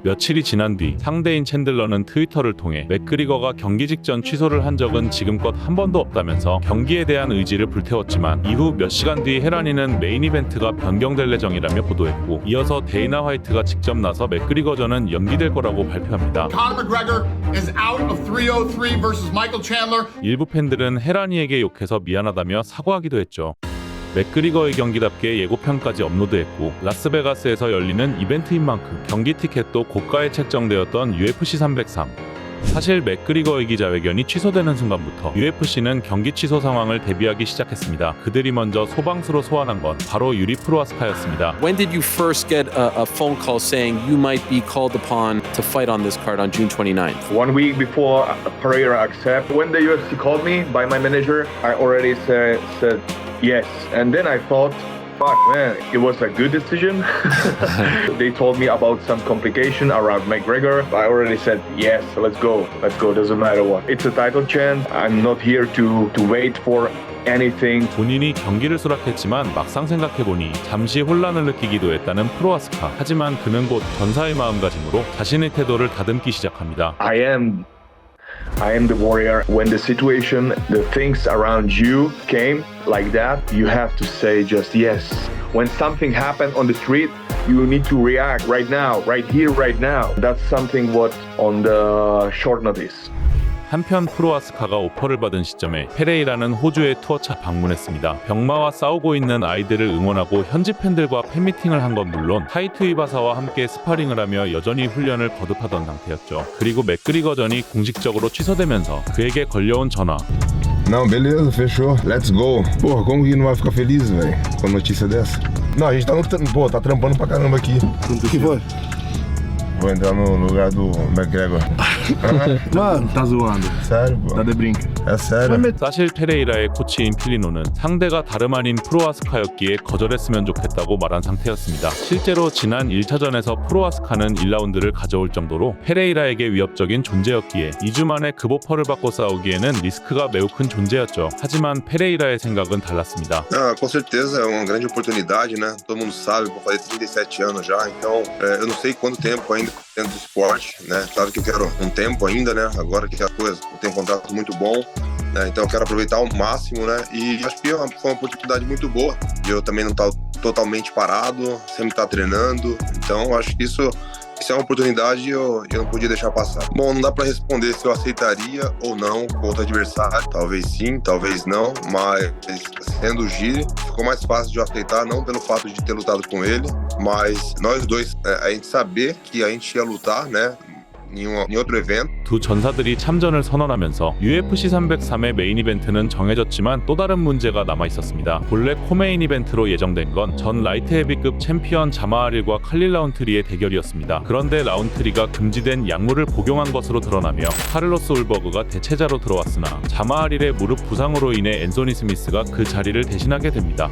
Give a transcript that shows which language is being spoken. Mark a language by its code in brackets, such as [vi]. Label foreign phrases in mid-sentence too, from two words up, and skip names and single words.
[ko] 며칠이 지난 뒤 상대인 챈들러는 트위터를 통해 맥그리거가 경기 직전 취소를 한 적은 지금껏 한 번도 없다면서 경기에 대한 의지를 불태웠지만 이후 몇 시간 뒤 헤라니는 메인 이벤트가 변경될 예정이라며 보도했고 이어서 데이나 화이트가 직접 나서 맥그리거전은 연기될 거라고 발표합니다. [en] Conor McGregor is out of 303 versus Michael Chandler. [ko] 일부 팬들은 헤라니에게 욕해서 미안하다며 사과하기도 했죠. 맥그리거의 경기답게 예고편까지 업로드했고 라스베가스에서 열리는 이벤트인 만큼 경기 티켓도 고가에 책정되었던 UFC 303. 사실 맥그리거의 기자회견이 취소되는 순간부터 UFC는 경기 취소 상황을 대비하기 시작했습니다. 그들이 먼저 소방수로 소환한 건 바로 유리 프로아스카였습니다. [en] When did you first get a phone call saying you might be called upon to fight on this card on June 29th? 1 week before Pereira accept, when the UFC called me by my manager, I already said yes. And then I thought, fuck man, it was a good decision. They told me about some complication around McGregor. I already said yes, let's go, doesn't matter what. It's a title chance. I'm not here to wait for anything. [ko] 본인이 경기를 수락했지만 막상 생각해보니 잠시 혼란을 느끼기도 했다는 프로아스카. 하지만 그는 곧 전사의 마음가짐으로 자신의 태도를 다듬기 시작합니다. [en] I am the warrior. When the situation, the things around you came like that, you have to say just yes. When something happened on the street, you need to react right now, right here, right now. That's something what on the short notice. [ko] 한편 프로아스카가 오퍼를 받은 시점에 페레이라는 호주의 투어차 방문했습니다. 병마와 싸우고 있는 아이들을 응원하고 현지 팬들과 팬미팅을 한 건 물론 타이투 이바사와 함께 스파링을 하며 여전히 훈련을 거듭하던 상태였죠. 그리고 맥그리거전이 공식적으로 취소되면서 그에게 걸려온 전화. [pt] Não, beleza, fechou. [en] Let's go. [pt] Porra, como que não vai ficar feliz, velho, com a notícia dessa? Não, a gente tá trampando pra caramba aqui. O que foi? Vou entrar no lugar do McGregor. Mano, tá zoando. Sério, pô. Tá de brinca. É sério. [ko] 사실 페레이라의 코치인 필리노는 상대가 다름 아닌 프로아스카였기에 거절했으면 좋겠다고 말한 상태였습니다. 실제로 지난 1차전에서 프로아스카는 1라운드를 가져올 정도로 페레이라에게 위협적인 존재였기에 2주 만에 급오퍼를 받고 싸우기에는 리스크가 매우 큰 존재였죠. 하지만 페레이라의 생각은 달랐습니다. [pt] Com certeza é uma grande oportunidade, né? Todo mundo sabe, vou fazer 37 anos já, então eu não sei quanto tempo ainda dentro do esporte, né? Claro que eu quero um tempo ainda, né? Agora que as coisas, eu tenho um contrato muito bom, né? Então eu quero aproveitar ao máximo, né? E acho que foi uma oportunidade muito boa. Eu também não estou totalmente parado, sempre estar treinando, então acho que isso é uma oportunidade e eu não podia deixar passar. Bom, não dá para responder se eu aceitaria ou não com outro adversário. Talvez sim, talvez não, mas sendo o Giri, ficou mais fácil de eu aceitar, não pelo fato de ter lutado com ele, mas nós dois, a gente saber que a gente ia lutar, né? em outro evento. [ko] 두 전사들이 참전을 선언하면서 UFC 303의 메인 이벤트는 정해졌지만 또 다른 문제가 남아 있었습니다. 본래 코메인 이벤트로 예정된 건 전 라이트 헤비급 챔피언 자마하릴과 칼릴 라운트리의 대결이었습니다. 그런데 라운트리가 금지된 약물을 복용한 것으로 드러나며 카를로스 울버그가 대체자로 들어왔으나 자마하릴의 무릎 부상으로 인해 앤소니 스미스가 그 자리를 대신하게 됩니다.